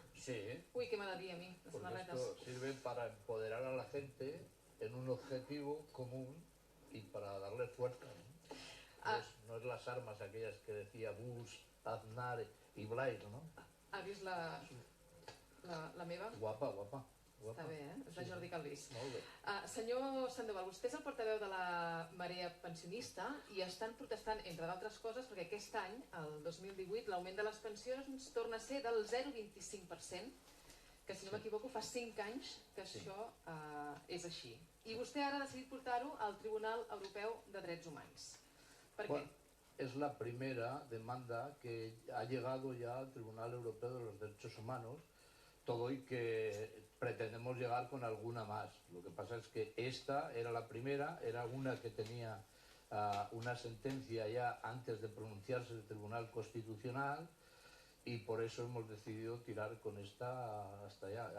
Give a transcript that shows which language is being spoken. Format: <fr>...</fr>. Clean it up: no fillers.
<es>Sí. Uy, qué maravilla a mí, las Porque</es> <ca>samarretas.</ca> <es>esto sirve para empoderar a la gente en un objetivo común y para darle fuerza, ¿no? No es las armas aquellas que decía Bush, Aznar y Blair, ¿no?</es> <ca>Ha vist la meva? Guapa, guapa. Està bé, És de Jordi Calvís. Molt bé. Senyor Sandoval, vostè és el portaveu de la marea pensionista i estan protestant, entre d'altres coses, perquè aquest any, el 2018, l'augment de les pensions torna a ser del 0,25%, que si no m'equivoco fa 5 anys que això és així. I vostè ara ha decidit portar-ho al Tribunal Europeu de Drets Humans. Per què?</ca> <es>Es la primera demanda que ha llegado ya al Tribunal Europeo de los Derechos Humanos, todo y que pretendemos llegar con alguna más. Lo que pasa es que esta era la primera, era una que tenía una sentencia ya antes de pronunciarse el Tribunal Constitucional y por eso hemos decidido tirar con esta hasta allá.</es>